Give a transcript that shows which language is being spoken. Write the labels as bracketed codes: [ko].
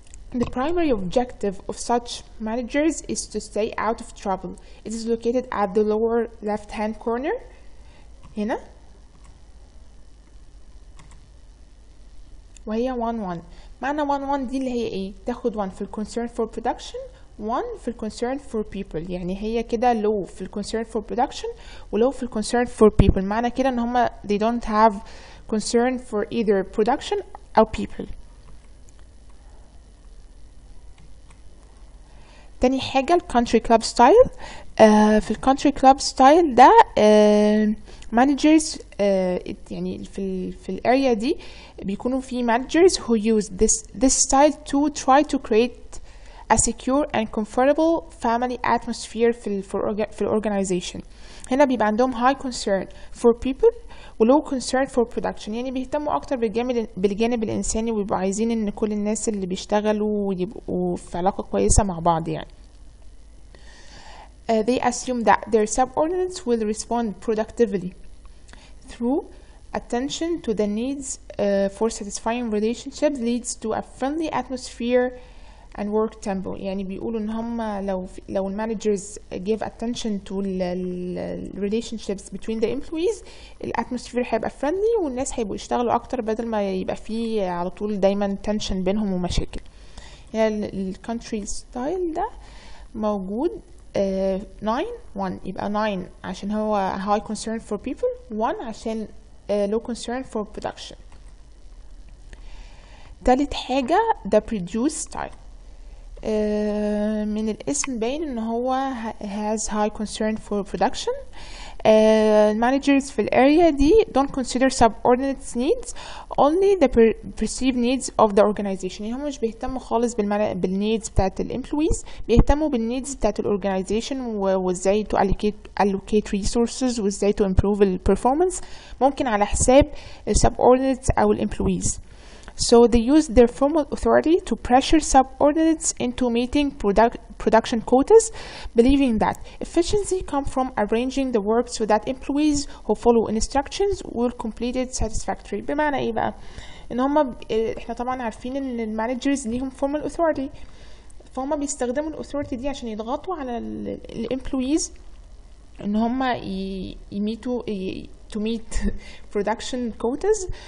[en] The primary objective of such managers is to stay out of trouble. It is located at the lower left hand corner [ar] هنا، وهي [en] 1 1. [ar] معنى 1 1 دي اللي هي ايه؟ تاخد 1 في ال [en] concern for production، [ar] 1 في ال [en] concern for people. [ar] يعني هي كده low في ال concern for production و low في ال concern for people. معنى كده ان هما [en] they don't have concern for either production أو people. تاني حاجة ال country club style. في ال country club style ده managers [ar] يعني في الاريا دي بيكونوا في [en] managers who use this style to try to create a secure and comfortable family atmosphere في ال organization. [ar] هنا بيبقى عندهم [en] high concern for people [ar] و [en] low concern for production، [ar] يعني بيهتموا اكتر بالجانب الانساني، وبيبقوا عايزين ان كل الناس اللي بيشتغلوا يبقوا في علاقة كويسة مع بعض يعني. [en] They assume that their subordinates will respond productively through attention to the needs for satisfying relationships leads to a friendly atmosphere and work tempo. [ar] يعني بيقولوا ان هم لو [en] managers give attention to the relationships between the employees [ar] الاتموسفير هيبقى friendly والناس هيبقوا يشتغلوا اكتر بدل ما يبقى فيه على طول دايما tension بينهم ومشاكل. يعني ال country style ده موجود 9 1، يبقى 9 عشان هو [en] high concern for people، [ar] 1 عشان [en] low concern for production. تالت حاجة the produce style. [ar] من الاسم باين ان هو [en] has high concern for production. managers [ar] في الاريا دي [en] don't consider subordinates needs only the perceived needs of the organization. [ar] يعني هم مش بيهتموا خالص بالneeds بتاعت الامبلويز، بيهتموا بالneeds بتاعت الorganization وازاي [en] to allocate resources [ar] وازاي [en] to improve the performance، [ar] ممكن على حساب subordinates او الامبلويز. [en] So they use their formal authority to pressure subordinates into meeting production quotas, believing that efficiency comes from arranging the work so that employees who follow instructions will complete it satisfactorily. [ar] بمعنى ايه بقى؟ ان هم احنا طبعا عارفين ان المانجرز ليهم [en] formal authority، [ar] فهم بيستخدموا الاثوريتي دي عشان يضغطوا على الامبلويز ان هم يميتوا [en] to meet production quotas.